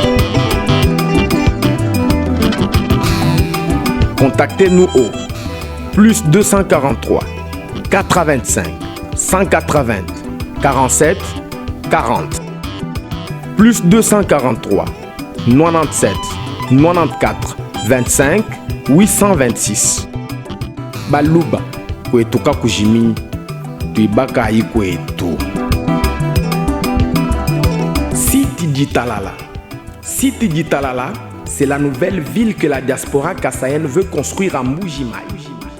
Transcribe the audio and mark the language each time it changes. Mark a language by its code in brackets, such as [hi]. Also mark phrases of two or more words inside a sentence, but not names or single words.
[fr] Contactez-nous au plus 243 425 180 47 40 plus 243 97 94 25 826. [lua] Baluba kwetuka kujimi tuibaka yi kwetu. [fr] Siti Ditalala. Siti Ditalala, c'est la nouvelle ville que la diaspora kassaïenne veut construire à Mbuji-Mayi.